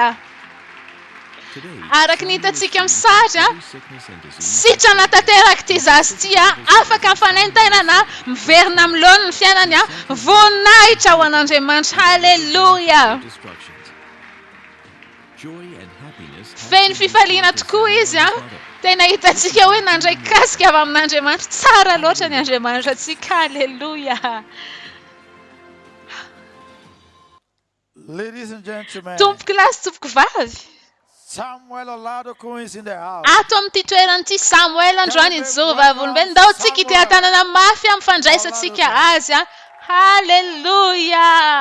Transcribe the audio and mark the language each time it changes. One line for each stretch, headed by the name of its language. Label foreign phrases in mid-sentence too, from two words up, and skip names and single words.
Malagasy: Araka ny hitantsika amin'ny sary sitrana tanteraka ity zazy ity afaka mifanaintainana miverina amin'ny laona ny fiainany voninahitra ho an'Andriamanitra. Halleluja. Feno fifaliana tokoa izy tena hitantsika hoe nandray kasika avy amin'Andriamanitra. Tsara loatra ny Andriamanitra antsika. Halleluja.
English: Ladies and gentlemen,
Malagasy: tompoko lahy sy tompoko vavy,
English: Samuel Oladokun is in the house.
Malagasy: ato amin'ity toeran'ity Samuel androany Jehovah'olombelona ndao tsika ity tanana mafy mifandraisantsika azy. Halleluja.